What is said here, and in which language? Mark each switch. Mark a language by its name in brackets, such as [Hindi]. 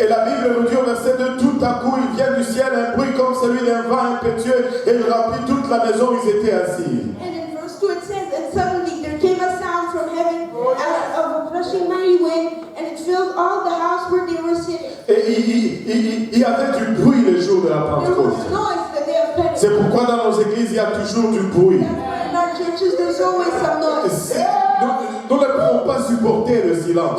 [French] Et la Bible nous dit au verset 2, tout à coup il vient du ciel un bruit comme celui d'un vent impétueux et il remplit toute la maison où ils étaient assis. [English] And in verse 2 it says, and suddenly there came a sound from heaven as of a rushing mighty wind, and it filled all the house where they were sitting. [French] Et il y avait du bruit le jour de la [English] There was [French] Pentecôte. [English] noise the day of Pentecost. [French] C'est pourquoi dans nos églises il y a toujours du bruit. [English] That's why in our churches there's always some noise. [French] Nous ne pouvons pas supporter le silence.